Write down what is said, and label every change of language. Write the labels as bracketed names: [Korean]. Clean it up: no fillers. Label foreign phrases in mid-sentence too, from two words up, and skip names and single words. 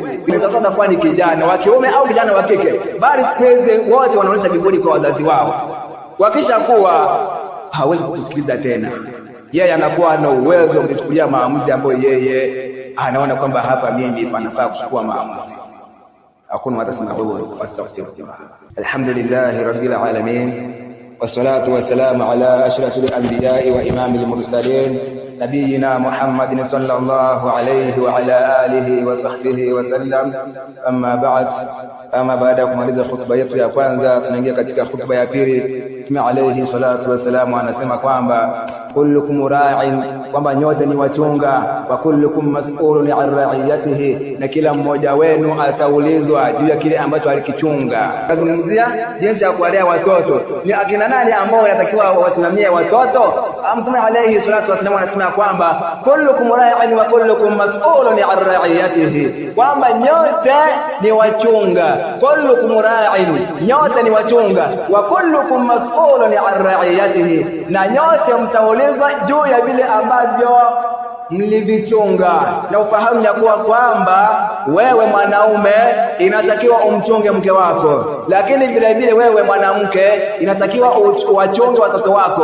[Swahili] Sasa atakuwa ni kijana wa kiume au kijana wa kike, bali siku hizi wote wanaonyesha kiburi kwa wazazi wao. Wakisha kuwa hawezi kusikiliza tena, yeye anakuwa na uwezo wa kuchukulia maamuzi ambayo yeye anaona kwamba hapa mimi panafaa kuchukua maamuzi. Hakuna watasemahu wastaghfirullah. [Arabic] الحمد لله رب العالمين، والصلاة والسلام على أشرف الأنبياء وإمام المرسلين نبينا محمد صلى الله عليه وعلى آله وصحبه وسلم. أما بعد, [Swahili] ama baada ya kumaliza khutba yetu ya kwanza, tunaingia katika khutba ya pili. Mtume [Arabic] عليه الصلاة والسلام [Swahili] anasema kwamba [Arabic] كلكم راع, [Swahili] kwamba nyote ni wachunga, [Arabic] وكلكم مسؤول عن رعيته, [Swahili] na kila mmoja wenu ataulizwa juu ya kile ambacho alikichunga. Nazungumzia jinsi ya kuwalea watoto. Ni akina nani ambao wanatakiwa wasimamie watoto? Mtume [Arabic] عليه الصلاة وسلم [Swahili] anasema kwamba [Arabic] كلكم راع وكلكم مسؤول عن رعيته, [Swahili] kwamba nyote ni wachunga. [Arabic] كلكم راع, [Swahili] nyote ni wachunga, [Arabic] وكلكم مسؤول عن رعيته, [Swahili] na nyote mtaulizwa juu ya vile ambavyo mlivichunga. Na ufahamu ya kuwa kwamba wewe mwanaume inatakiwa umchunge mke wako, lakini vile vile wewe mwanamke inatakiwa wachunge watoto wako.